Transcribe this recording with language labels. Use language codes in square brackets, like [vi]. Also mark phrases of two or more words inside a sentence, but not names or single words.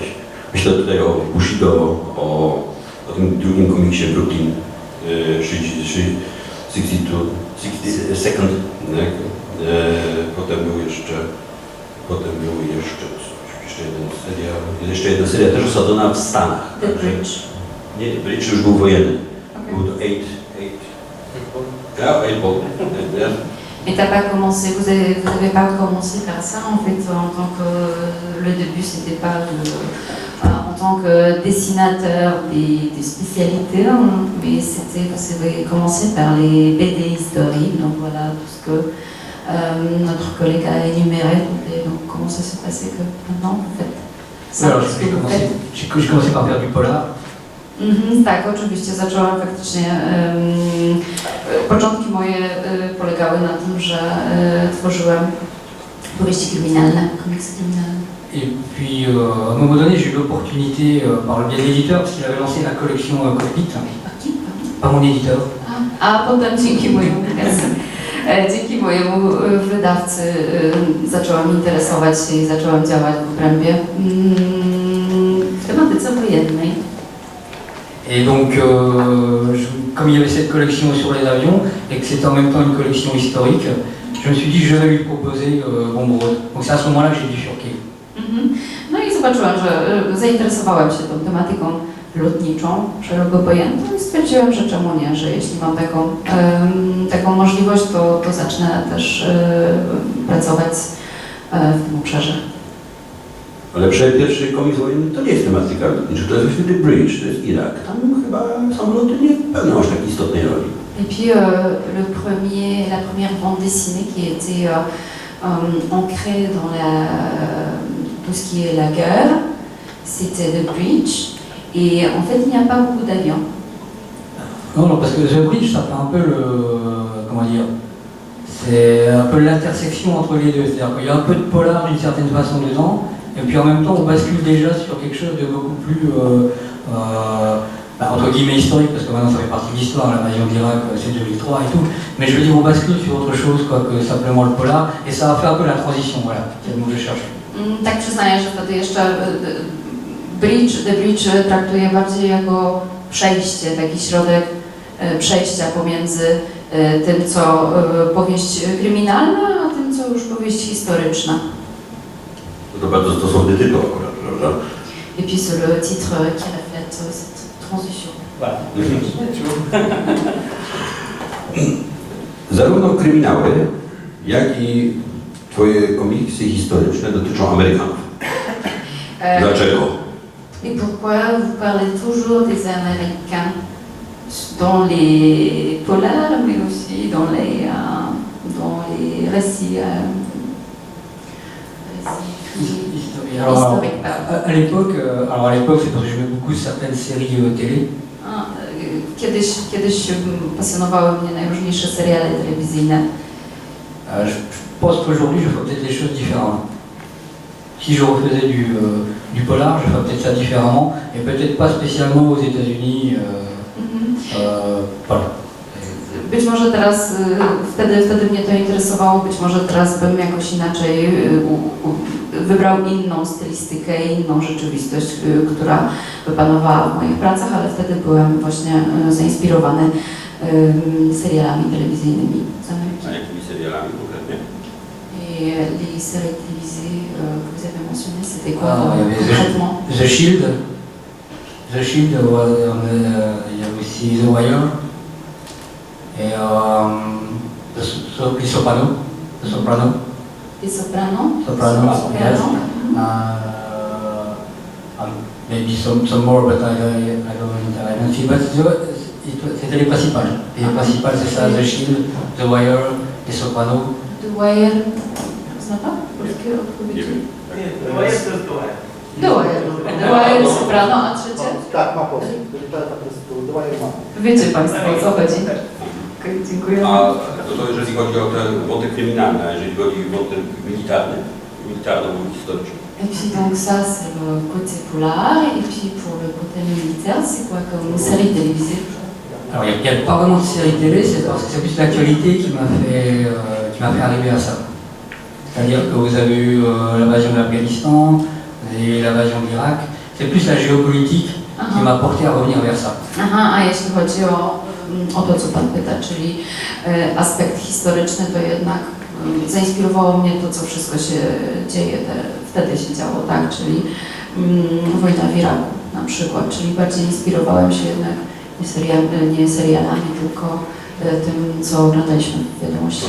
[pl] Myślę tutaj o Bushido, o tym drugim komiksie Brooklyn 62nd. Potem był jeszcze jedna seria też osadzona w Stanach. The Bridge. Nie, Bridge już był wojenny. Okay. Był to Eight Ball. [fr] Mais t'as pas commencé, vous avez pas commencé par ça en fait, en tant que le début c'était pas en tant que dessinateur des spécialités, hein, mais c'était vous avez commencé par les BD historiques, donc voilà tout ce que notre collègue a énuméré. Et donc comment ça s'est passé que maintenant vous faites ça? Alors, ce que vous faites? j'ai commencé par faire du polar. [pl] Tak, oczywiście zaczęłam faktycznie. Początki moje polegały na tym, że tworzyłem powieści kryminalne, komiksy kryminalne. [fr] Et puis, à un moment donné, j'ai eu l'opportunité, par le biais de l'éditeur, parce qu'il avait lancé la collection Cockpit, par mon éditeur. [pl] A potem dzięki mojemu wydawcy zaczęłam interesować się i zaczęłam działać w obrębie w tematyce wojennej. [fr] Et donc, comme il y avait cette collection sur les avions, et que c'était en même temps une collection historique, je me suis dit que je vais lui proposer Bombrode. Donc c'est à ce moment-là que j'ai bifurqué. [pl] No i zobaczyłam, że zainteresowałam się tą tematyką lotniczą, szeroko pojętą i stwierdziłam, że czemu nie, że jeśli mam taką możliwość, to zacznę też pracować w tym obszarze. Ale pierwszy komiks wojenny to nie jest tematyka lotnicza, to jest właśnie The Bridge, to jest Irak. Tam chyba samoloty nie pełnią aż tak istotnej roli. [fr] Et puis la première bande dessinée qui était ancrée dans tout ce qui est la guerre, c'était The Bridge. Et en fait, il n'y a pas beaucoup d'avions. Non, parce que The Bridge, ça fait un peu comment dire, c'est un peu l'intersection entre les deux. C'est-à-dire qu'il y a un peu de polar d'une certaine façon dedans, et puis en même temps, on bascule déjà sur quelque chose de beaucoup plus, entre guillemets, historique, parce que maintenant ça fait partie de l'histoire, l'invasion d'Irak, c'est 2003 et tout. Mais je veux dire, on bascule sur autre chose que simplement le polar, et ça a fait un peu la transition, voilà, c'est le mot que je cherche. [pl] Tak przyznaję, że wtedy jeszcze The Bridge traktuje bardziej jako przejście, taki środek przejścia pomiędzy tym, co powieść kryminalna, a tym, co już powieść historyczna. To bardzo stosowny tytuł akurat, prawda? [fr] Et puis c'est le titre qui reflète cette transition. Voilà. [pl] Zarówno kryminały, jak i twoje komiksy historyczne dotyczą Amerykanów. Dlaczego? [fr] Et pourquoi vous parlez toujours des Américains dans les polars, mais aussi dans les récits Alors, historiques? à l'époque, c'est parce que je mets beaucoup certaines séries télé. [pl] Kiedyś pasjonowały mnie najróżniejsze seriale telewizyjne. [fr] Je pense qu'aujourd'hui, je ferais peut-être des choses différemment. Si je refaisais du polar, je ferais peut-être ça différemment, et peut-être pas spécialement aux États-Unis. Voilà. [pl] Być może teraz, wtedy mnie to interesowało, być może teraz bym jakoś inaczej wybrał inną stylistykę, inną rzeczywistość, która wypanowała w moich pracach, ale wtedy byłem właśnie zainspirowany serialami telewizyjnymi z Ameryki. A jakimi serialami konkretnie? [fr] Et les séries télévisées que vous avez mentionnées, c'était quoi concrètement? The Shield, il y a aussi The Wire, et Les Sopranos. Les Sopranos? [en] Sopranos, yes. Maybe some more, but I don't see. [fr] But c'était les principales. Et les principales, c'est ça, The Shield, The Wire, Les Sopranos. [pl] The Wire, zna pan? Polskie odpowiedzi? The Wire, Soprano, a trzecie? Tak, ma polskie. To po prostu The Wire ma. Wiecie Państwo, o co chodzi. Okay, dziękuję. A to jeżeli chodzi o ten wątek kryminalny, a jeżeli chodzi o wątek militarno-historyczny? [fr] Et puis donc ça c'est le côté polar, et puis pour le côté militaire, c'est quoi comme série télévisée? Alors il n'y a pas vraiment de série télé, c'est plus l'actualité qui m'a fait arriver à ça. C'est-à-dire que vous avez eu l'invasion de l'Afghanistan, vous avez eu l'invasion de l'Irak, c'est plus la géopolitique qui m'a porté à revenir vers ça. [pl] Aha, a jeśli chodzi o to, co Pan pyta, czyli aspekt historyczny, to jednak zainspirowało mnie to, co wszystko się dzieje, wtedy się działo, tak, czyli wojna w Iraku na przykład, czyli bardziej inspirowałem się jednak nie serialami, tylko tym, co oglądaliśmy w wiadomości